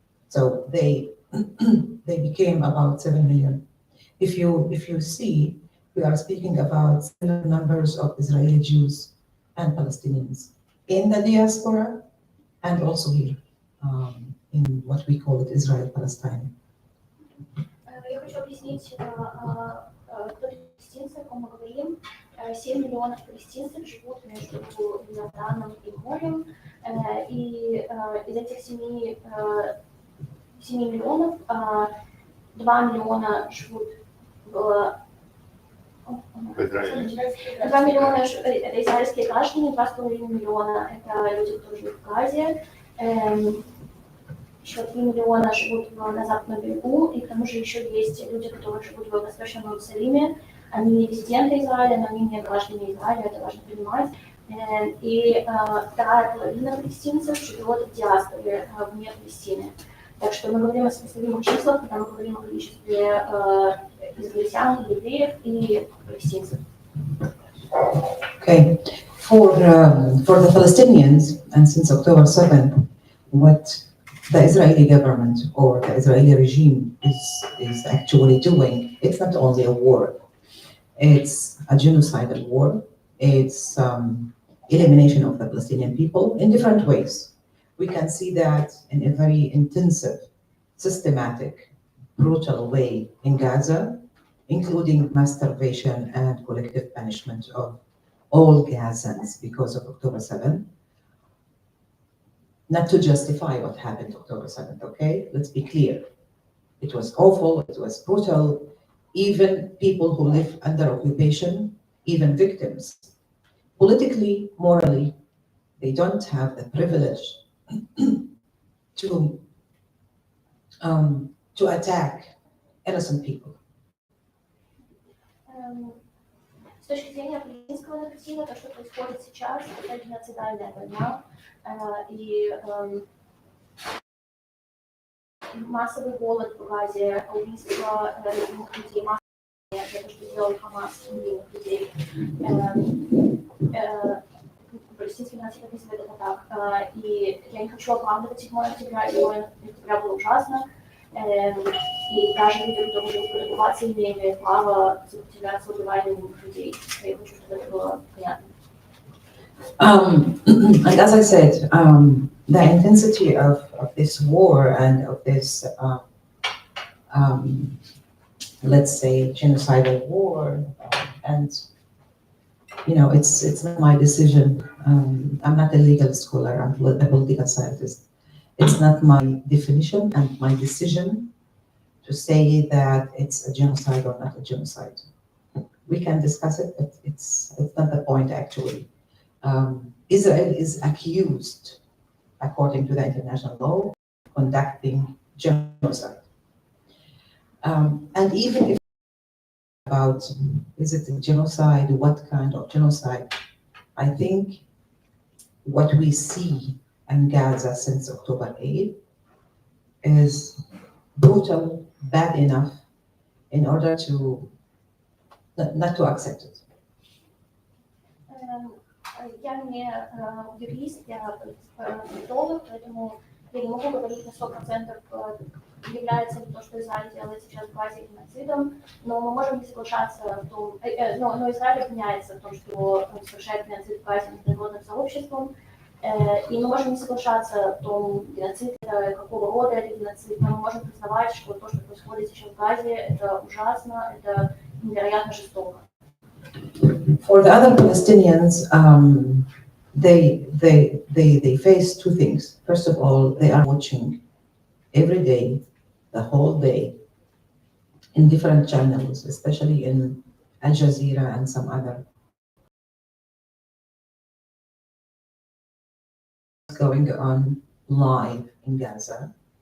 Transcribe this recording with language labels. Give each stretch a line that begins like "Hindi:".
English: So they became about 7 million. If you see, we are speaking about similar numbers of Israeli Jews and Palestinians in the diaspora and also here in what we call it Israel-Palestine.
Russian: Я хочу объяснить, кто палестинцы, о ком мы говорим. 7 миллионов палестинцев живут между Иорданом и морем, и из этих 7 миллионов 2 миллиона живут в 2 миллиона это израильские граждане, 2,5 миллиона это люди, которые живут в Газе, еще 3 миллиона живут на Западном берегу, и к тому же еще есть люди, которые живут в Восточном Иерусалиме. Они не резиденты Израиля, но они не граждане Израиля, это важно понимать. И вторая половина палестинцев живет в диаспоре вне Палестины. Так что мы говорим о сопоставимых числах, когда мы говорим о количестве израильтян, евреев и палестинцев.
English: Okay, for the Palestinians, and since October 7th, what the Israeli government or the Israeli regime is actually doing, it's not only a war, it's a genocidal war, it's elimination of the Palestinian people in different ways. We can see that in a very intensive, systematic, brutal way in Gaza, including mass starvation and collective punishment of all Gazans because of October 7th. Not to justify what happened October 7th, okay? Let's be clear. It was awful, it was brutal. Even people who live under occupation, even victims, politically, morally, they don't have the privilege to attack innocent people.
Russian: С точки зрения палестинского нарратива, то, что происходит сейчас, это геноцидальная война, и массовый голод в Газе, убийство невинных людей, массовое, это что сделал Хамас, невинных людей. Палестинский нарратив описывает это так. И я не хочу оправдывать 7 октября, 7 октября было ужасно. И даже люди, которые живут в оккупации, не имеют права сопротивляться убиванием людей. Я хочу, чтобы это было понятно.
English: And as I said, the intensity of this war and of this, let's say, genocidal war, and you know, it's not my decision. I'm not a legal scholar. I'm a political scientist. It's not my definition and my decision to say that it's a genocide or not a genocide. We can discuss it, but it's not the point actually. Israel is accused, according to the international law, conducting genocide. And even if about is it a genocide, what kind of genocide, I think what we see in Gaza since October 8th is brutal, bad enough in order to not to accept it.
Russian: Я не юрист, я политолог, поэтому я не могу говорить на 100%, является ли то, что Израиль делает сейчас в Газе геноцидом, но мы можем не соглашаться в том, но Израиль обвиняется в том, что он совершает геноцид в Газе международным сообществом, и мы можем не соглашаться в том, геноцид это, какого рода это геноцид, но мы можем признавать, что то, что происходит сейчас в Газе, это ужасно, это невероятно жестоко.
English: For the other Palestinians, they face two things. First of all, they are watching every day, the whole day, in different channels, especially in Al Jazeera and some other going on live in Gaza.